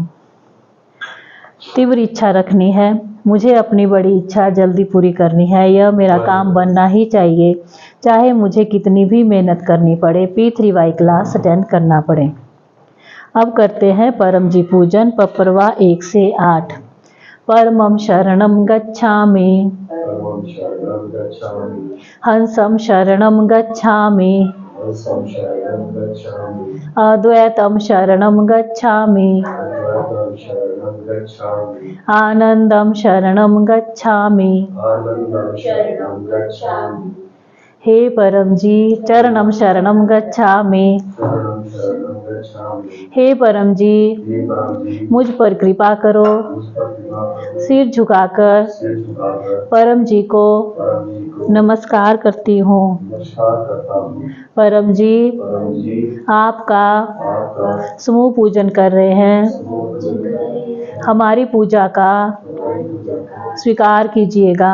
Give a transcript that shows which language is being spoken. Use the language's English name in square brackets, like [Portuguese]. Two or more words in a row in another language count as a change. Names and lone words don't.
[Hindi] तीव्र इच्छा रखनी है, मुझे अपनी बड़ी इच्छा जल्दी पूरी करनी है, यह मेरा काम बनना ही चाहिए, चाहे मुझे कितनी भी मेहनत करनी पड़े, P3Y [English] class attend [Hindi] करना पड़े। अब करते हैं परम जी पूजन। पपरवा 1 से 8। [Sanskrit] परमं शरणं गच्छामि, हंसं शरणं गच्छामि, अद्वैतं शरणं गच्छामि, आनंदं शरणं गच्छामि। हे परम जी, चरणं शरणं गच्छामि। [Hindi] हे परम जी, मुझ पर कृपा करो। सिर झुकाकर परम जी को नमस्कार करती हूँ। परम जी, आपका समूह पूजन कर रहे हैं, हमारी पूजा का स्वीकार कीजिएगा।